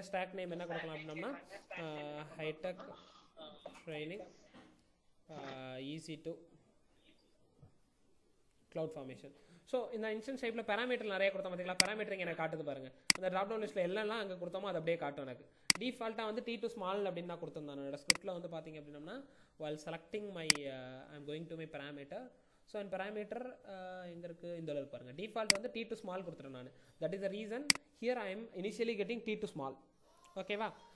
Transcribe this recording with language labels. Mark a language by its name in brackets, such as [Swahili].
[Tamil] Stock name என்ன கொடுக்கலாம் அப்படின்னம்னா hitech training easy to cloud formation. So இந்த இன்ஸ்டன்ஸ் டைப்பில் பேராமீட்டர் நிறைய கொடுத்தா பார்த்தீங்களா, பேராமீட்டர் இங்கே எனக்கு காட்டுது பாருங்கள். அந்த ட்ராப் டவுன் லிஸ்ட்டில் எல்லாம் அங்கே கொடுத்தோமோ அது அப்படியே காட்டும் எனக்கு. டிஃபால்ட்டாக வந்து T2 ஸ்மால் அப்படின்னு நான் கொடுத்துருந்தேன். என்னோட ஸ்கிரிப்ட்டில் வந்து பார்த்தீங்க அப்படின்னா [English] while selecting my I'm going to my parameter. [Tamil] So N parameter எங்கே இருக்குது, இந்த அளவுக்கு பாருங்கள். டிஃபால்ட் வந்து T2 ஸ்மால் கொடுத்துட்டேன் நான். [English] That is the reason here I am initially getting T2 small. ஓகேவா?